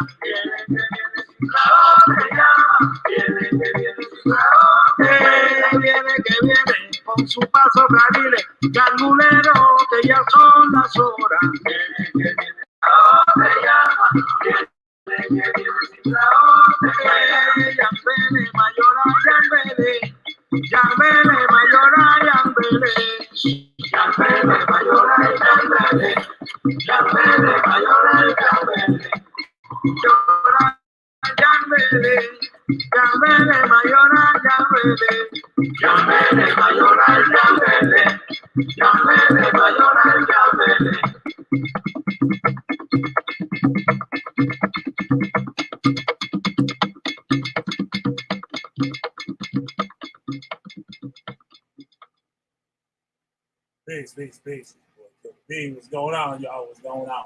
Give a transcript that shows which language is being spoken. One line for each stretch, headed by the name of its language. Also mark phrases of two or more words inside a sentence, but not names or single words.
Spanish: Viene que viene sin bravo, te llama. Viene que viene sin bravo, te espera. Viene que viene con su paso carril gandulero, que ya son las horas. Viene que viene sin bravo, te llama. Viene que viene sin bravo, te espera. Yambele, mayora, yambele. Yambele, mayora, yambele. Yambele, mayora, yambele. Yambele, mayora, yambele. Mayora, yambele. Yambele, mayora, yambele. Yambele, mayora, yambele. Yambele, mayora, yambele.
English: Peace. Big, what's going on, y'all? What's going on?